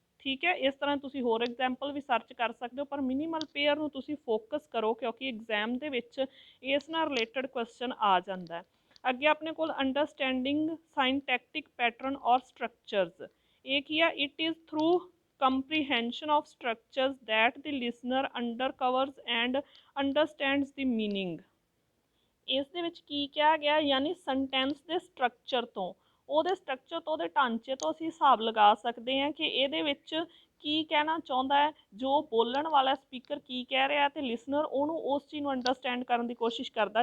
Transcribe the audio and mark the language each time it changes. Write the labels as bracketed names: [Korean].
[Punjabi] ਠੀਕ ਹੈ, ਇਸ ਤਰ੍ਹਾਂ ਤੁਸੀਂ ਹੋਰ ਐਗਜ਼ਾਮਪਲ ਵੀ ਸਰਚ ਕਰ ਸਕਦੇ ਹੋ, ਪਰ ਮਿਨੀਮਲ ਪੇਅਰ ਨੂੰ ਤੁਸੀਂ ਫੋਕਸ ਕਰੋ ਕਿਉਂਕਿ ਐਗਜ਼ਾਮ ਦੇ ਵਿੱਚ ਇਸ ਨਾਲ ਰਿਲੇਟਡ ਕੁਐਸਚਨ ਆ ਜਾਂਦਾ। ਅੱਗੇ ਆਪਣੇ ਕੋਲ [English] Understanding syntactic pattern ਔਰ structures. [Punjabi] ਇਹ ਕੀ ਆ? [English] It is through comprehension of structures that the listener undercovers and understands the meaning। [Punjabi] ਇਸ ਦੇ ਵਿੱਚ ਕੀ ਕਿਹਾ ਗਿਆ, ਯਾਨੀ ਸੈਂਟੈਂਸ ਦੇ ਸਟਰਕਚਰ ਤੋਂ, ਉਹਦੇ ਸਟਰਕਚਰ ਤੋਂ, ਉਹਦੇ ਢਾਂਚੇ ਤੋਂ ਅਸੀਂ ਹਿਸਾਬ ਲਗਾ ਸਕਦੇ ਹਾਂ ਕਿ ਇਹਦੇ ਵਿੱਚ ਕੀ ਕਹਿਣਾ ਚਾਹੁੰਦਾ ਹੈ, ਜੋ ਬੋਲਣ ਵਾਲਾ ਸਪੀਕਰ ਕੀ ਕਹਿ ਰਿਹਾ ਤੇ ਲਿਸਨਰ ਉਹਨੂੰ ਉਸ ਚੀਜ਼ ਨੂੰ ਅੰਡਰਸਟੈਂਡ ਕਰਨ ਦੀ ਕੋਸ਼ਿਸ਼ ਕਰਦਾ।